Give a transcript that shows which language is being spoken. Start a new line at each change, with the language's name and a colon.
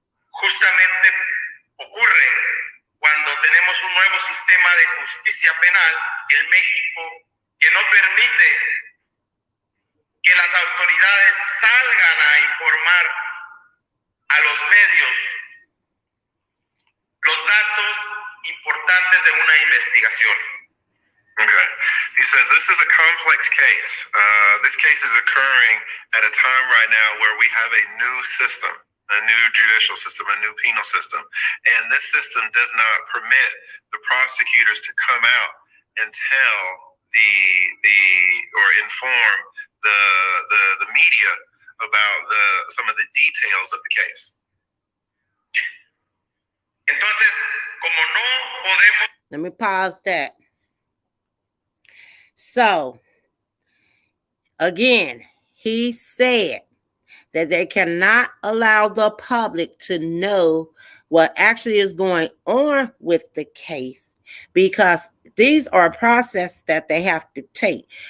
Spanish: Justamente ocurre cuando tenemos un nuevo sistema de justicia penal en México que no permite que las autoridades salgan a informar a los medios los datos importantes de una investigación.
English: Okay. He says this is a complex case. This case is occurring at a time right now where we have a new system, a new judicial system, a new penal system. And this system does not permit the prosecutors to come out and tell or inform the media about some of the details of the case.
Spanish: Entonces, como no podemos...
English: Let me pause that. So, again, he said that they cannot allow the public to know what actually is going on with the case, because these are processes that they have to take.